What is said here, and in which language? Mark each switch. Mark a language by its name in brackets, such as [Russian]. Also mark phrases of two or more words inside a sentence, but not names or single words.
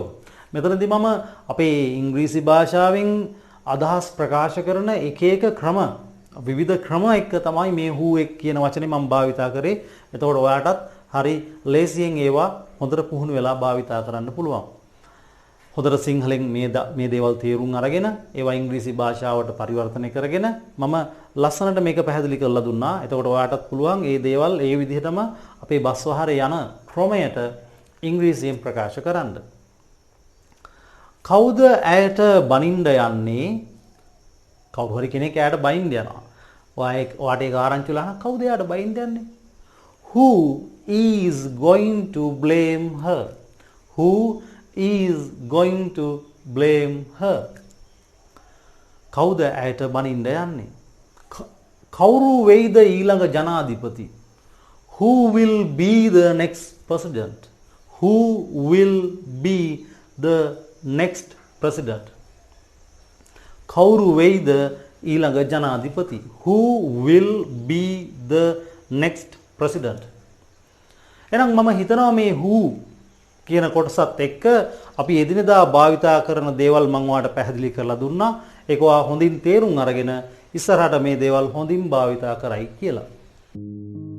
[Sinhala] මෙතනදී මම අපේ ඉංග්‍රීසි භාෂාවෙන් අදහස් ප්‍රකාශ කරන එක ක්‍රම විවිධ ක්‍රම එක්ක තමයි මේ who එක කියන වචනේ මම භාවිතා කරේ. එතකොට ඔයාලටත් හරි ලේසියෙන් ඒවා හොඳට පුහුණු වෙලා භාවිතා කරන්න පුළුවන්. හොඳට සිංහලෙන් මේ දේවල් තේරුම් අරගෙන ඒවා ඉංග්‍රීසි භාෂාවට පරිවර්තනය කරගෙන මම ලස්සනට මේක පැහැදිලි කරලා දුන්නා. එතකොට ඔයාටත් පුළුවන් මේ දේවල් ඒ විදිහටම අපේ බස් වහරේ යන ක්‍රමයට ඉංග්‍රීසියෙන් ප්‍රකාශ කරන්න. කවුද ඇයට බනින්න යන්නේ? කවුරු හරි කෙනෙක් ඇයට බනින්න යනවා. ඔයාට ඒක ආරංචි වුණා නම් කවුද ඇයට බනින්න යන්නේ? [English] who is going to blame her? who is going to blame her? [Sinhala] කවුද ඇයට බනින්න යන්නේ? කවුරු වෙයිද ඊළඟ ජනාධිපති? [English] who will be the next president? who will be the next president? [Sinhala] කවුරු වෙයිද ඊළඟ ජනාධිපති? [English] who will be the next president? [Sinhala] එහෙනම් මම හිතනවා මේ who කියන කොටසත් එක්ක අපි එදිනෙදා භාවිතා කරන දේවල් මම ඔයාලට පැහැදිලි කරලා දුන්නා. ඒක ඔයා හොඳින් තේරුම් අරගෙන ඉස්සරහට මේ දේවල් හොඳින් භාවිතා කරයි කියලා.